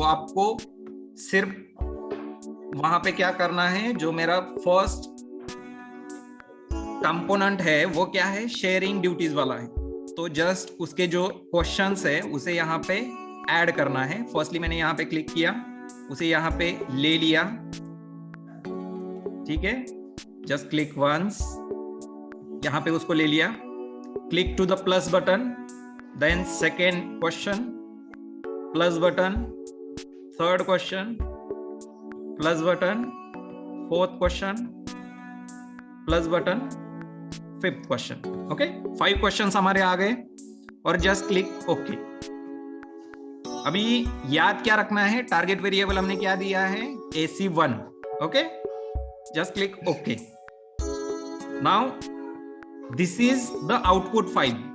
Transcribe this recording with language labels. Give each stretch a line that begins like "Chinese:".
Hindi: तो आपको सिर्फ वहां पे क्या करना है, जो मेरा फर्स्ट कंपोनेंट है वो क्या है, शेयरिंग ड्यूटीज वाला है, तो जस्ट उसके जो क्वेश्चंस है उसे यहाँ पे ऐड करना है। फर्स्टली मैंने यहाँ पे क्लिक किया, उसे यहाँ पे ले लिया। ठीक है,
English: just click once,
Hindi: यहाँ पे उसको ले लिया,
English: Click to the plus button, then second question, plus button, third question, plus button, fourth question, plus button, fifth question.
Hindi: Okay, 5 questions हमारे आ गए और जस्ट क्लिक ओके। अभी याद क्या रखना है, टारगेट वेरिएबल हमने क्या दिया है, AC1।
English: Okay, just click okay. Now this is the output file.